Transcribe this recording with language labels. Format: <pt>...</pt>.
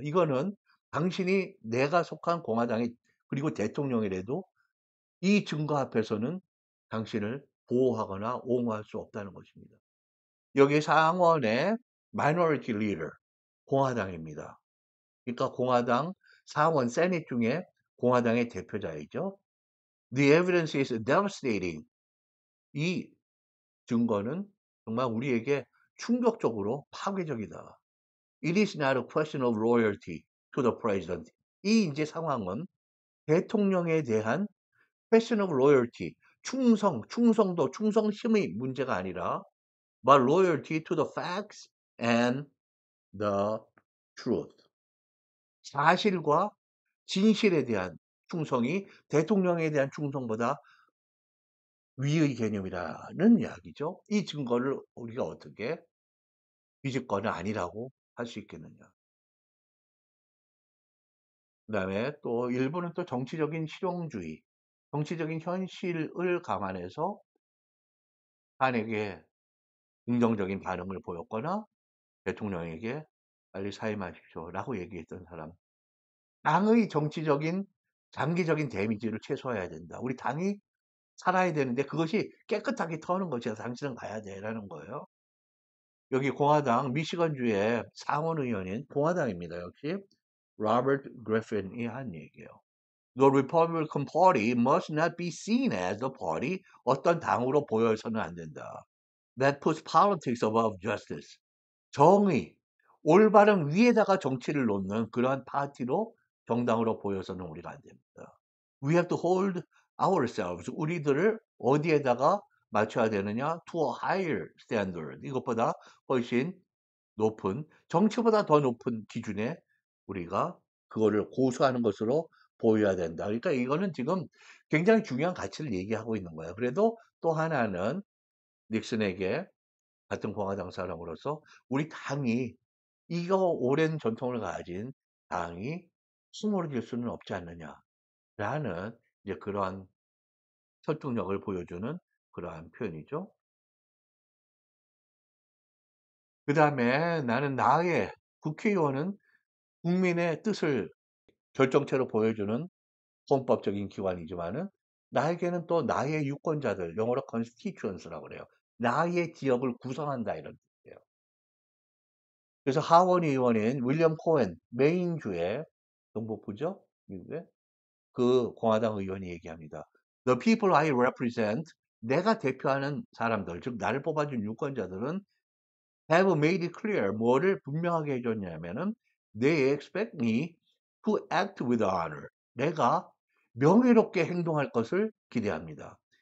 <ko>이거는 당신이 내가 속한 공화당이 그리고 대통령이라도 이 증거 앞에서는 당신을 보호하거나 옹호할 수 없다는 것입니다. 여기 상원의 마이너리티 리더 공화당입니다. 그러니까 공화당 상원 세닛 중에 공화당의 대표자이죠.</ko> <en>The evidence is devastating.</en> <ko>이 증거는 정말 우리에게 충격적으로 파괴적이다.</ko> <en>It is not a question of loyalty to the president.</en> <ko>이 이제 상황은 대통령에 대한</ko> <en>question of loyalty,</en> <ko>충성도, 충성심의 문제가 아니라</ko> <en>but loyalty to the facts and the truth.</en> <ko>사실과 진실에 대한 충성이 대통령에 대한 충성보다 위의 개념이라는 이야기죠. 이 증거를 우리가 어떻게 비집거는 아니라고 할 수 있겠느냐. 그다음에 또 일부는 또 정치적인 실용주의, 정치적인 현실을 감안해서 탄핵에 긍정적인 반응을 보였거나 대통령에게 빨리 사임하십시오라고 얘기했던 사람. 당의 정치적인 장기적인 데미지를 최소화해야 된다. 우리 당이 살아야 되는데 그것이 깨끗하게 터는 것이야. 당신은 가야 돼라는 거예요. 여기 공화당 미시건주의 상원 의원인 공화당입니다. 역시 로버트 그래핀이 한 얘기예요.</ko> <en>The Republican Party must not be seen as a party.</en> <ko>어떤 당으로 보여서는 안 된다.</ko> <en>That puts politics above justice.</en> <ko>정의, 올바른 위에다가 정치를 놓는 그러한 파티로 정당으로 보여서는 우리가 안 됩니다.</ko> <en>We have to hold ourselves.</en> <ko>우리들을 어디에다가 맞춰야 되느냐?</ko> <en>To a higher standard.</en> <ko>이것보다 훨씬 높은, 정치보다 더 높은 기준에 우리가 그거를 고수하는 것으로 보여야 된다. 그러니까 이거는 지금 굉장히 중요한 가치를 얘기하고 있는 거예요. 그래도 또 하나는 닉슨에게 같은 공화당 사람으로서 우리 당이 이거 오랜 전통을 가진 당이 수모를 질 수는 없지 않느냐라는 이제 그러한 설득력을 보여주는 그러한 표현이죠. 그 다음에 나는 나의 국회의원은 국민의 뜻을 결정체로 보여주는 헌법적인 기관이지만은 나에게는 또 나의 유권자들, 영어로 constituents라고 그래요. 나의 지역을 구성한다 이런 뜻이에요. 그래서 하원 의원인 윌리엄 코엔, 메인주의 정복부죠, 미국의 그 공화당 의원이 얘기합니다.</ko> <en>The people I represent,</en> <ko>내가 대표하는 사람들, 즉 나를 뽑아준 유권자들은</ko> <en>have made it clear,</en> <ko>뭐를 분명하게 해줬냐면은</ko> <en>they expect me to act with honor.</en> <ko>내가 명예롭게 행동할 것을 기대합니다.</ko>